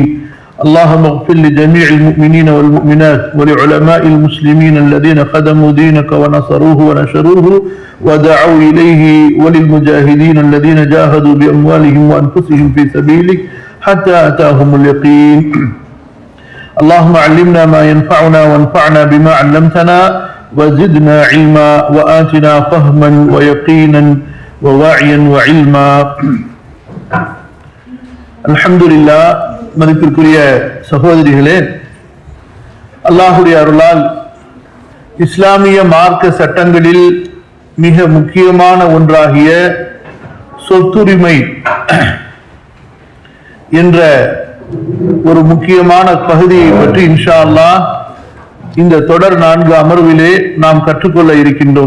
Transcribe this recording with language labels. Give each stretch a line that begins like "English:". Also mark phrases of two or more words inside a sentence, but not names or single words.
Arabic: اللهم اغفر لجميع المؤمنين والمؤمنات ولعلماء المسلمين الذين خدموا دينك ونصروه ونشروه ودعوا إليه وللمجاهدين الذين جاهدوا بأموالهم وأنفسهم في سبيلك حتى أتاهم اليقين اللهم علمنا ما ينفعنا وانفعنا بما علمتنا وزدنا علما وآتنا فهما ويقينا ووعيا وعلما الحمد لله
Tamil: மதிப்பிற்குரிய சகோதரிகளே, அல்லாஹுடைய அருளால் இஸ்லாமிய மார்க்க சட்டங்களில் மிக முக்கியமான ஒன்றாகிய சொத்துரிமை என்ற ஒரு முக்கியமான பகுதியை பற்றி
Arabic: إن شاء الله
Tamil: இந்த தொடர் 4 அமர்விலே நாம் கற்றுக்கொள்ள இருக்கின்றோம்.